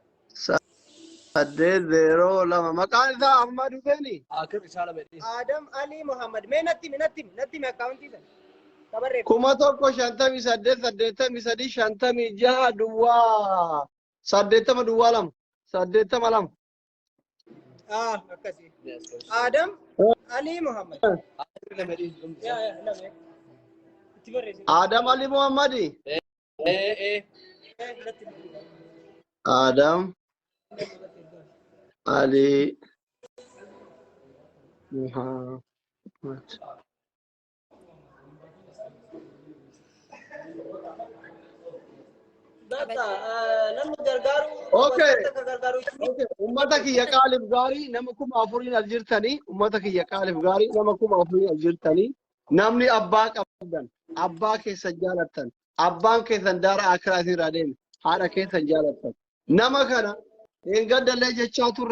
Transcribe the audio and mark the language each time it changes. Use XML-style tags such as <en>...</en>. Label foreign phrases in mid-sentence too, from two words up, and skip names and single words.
<om>802 maqaan isaa Ahmad Huseeni. Adam Ali Muhammad. Mee natti akkaawuntii sana. Qabarree. 1,058 83 56 duwwaa 80 duwwaa 2 82. Akkasii. Adam Ali Muhammad. Adam Ali Muhammadi. Adam Ali Muhammad. Okay. Ummata kiyya qaaliif gaarii nama 4,000 as jirtanii ummata kiyya qaaliif gaarii nama 4,000 as jirtanii namni abbaa qabdan abbaa keessan jaalattan abbaan keessan daara akiraatii irraa deeme haadha keessan jaalattan nama kana eeggadallee jechaa turre</om>